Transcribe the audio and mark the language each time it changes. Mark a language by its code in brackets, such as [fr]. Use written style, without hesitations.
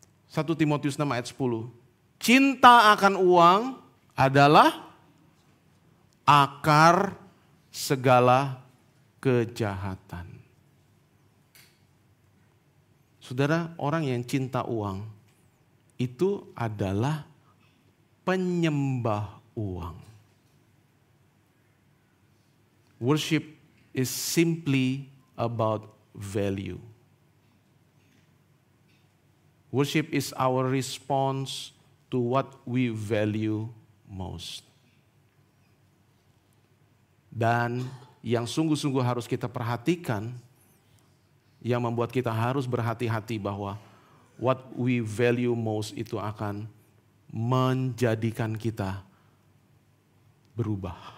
[id] 1 Timotius 6 ayat 10. Cinta akan uang adalah akar segala kejahatan. Saudara, orang yang cinta uang itu adalah penyembah uang. [en] Worship is simply about value. Worship is our response to what we value most. [id] Dan yang sungguh-sungguh harus kita perhatikan, yang membuat kita harus berhati-hati bahwa [en] what we value most [id] itu akan menjadikan kita berubah.